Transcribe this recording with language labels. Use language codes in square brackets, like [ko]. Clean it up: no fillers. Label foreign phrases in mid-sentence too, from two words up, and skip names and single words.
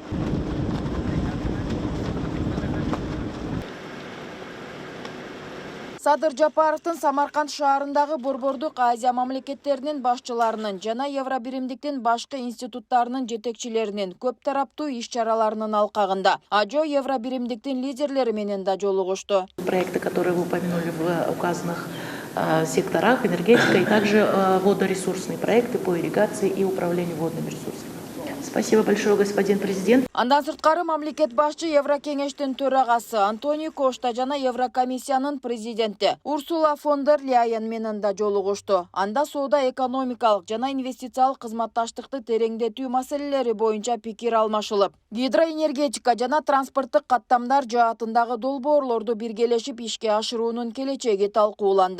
[ky] Садыр Жапаровдун Самарканд шаарындагы Борбордук Азия мамлекеттеринин башчыларынын жана Евробиримдиктин башкы институттарынын жетекчилеринин көп тараптуу иш-чараларынын алкагында Ажо Евробиримдиктин лидерлери менен да жолугушту. [ru] Проекты, которые вы упомянули в указанных секторах, энергетика и также водоресурсные проекты по ирригации и управлению водными ресурсами. Спасибо большое, господин президент. [ky] Андан сырткары мамлекет башчы Еврокеңештин төрагасы Антонио Кошта жана Еврокомиссиянын президенти Урсула фон дер Ляйен менен да жолугушту. Анда соода экономикалык жана инвестициялык кызматташтыкты тереңдетүү маселелери боюнча пикир алмашылып, гидроэнергетика жана транспорттук каттамдар жаатындагы долбоорлорду биргелешип ишке ашыруунун келечеги талкууланды.